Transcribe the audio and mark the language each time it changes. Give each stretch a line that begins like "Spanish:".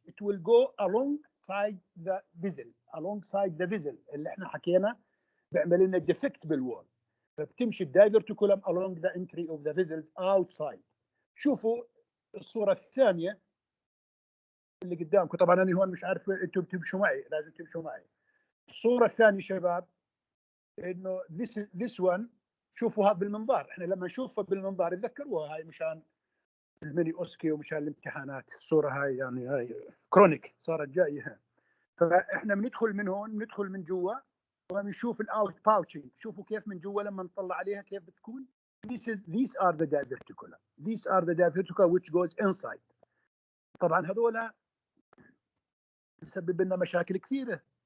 English: It will go alongside the vessel
Arabic: اللي احنا حكينا بيعمل لنا
English: defect بالوول.
Arabic: فبتمشي الدايفرتيكولم
English: along the entry of the vessels outside.
Arabic: شوفوا الصورة الثانية اللي قدامكم. طبعا انا هون مش عارف انتم تمشوا معي، لازم تمشوا معي. الصورة الثانية شباب انه
English: this one
Arabic: شوفوا هذا بالمنظار. احنا لما نشوفه بالمنظار تذكروها هاي مشان الميني اوسكي ومشان الامتحانات. الصورة هاي يعني هاي كرونيك صارت جاية. فاحنا بندخل من هون، بندخل من جوا ونشوف الاوت باوتشنج. شوفوا كيف من جوا لما نطلع عليها كيف بتكون.
English: These are the diverticula. These are the diverticula which goes inside.
Arabic: طبعا هذول بسبب لنا مشاكل كثيرة.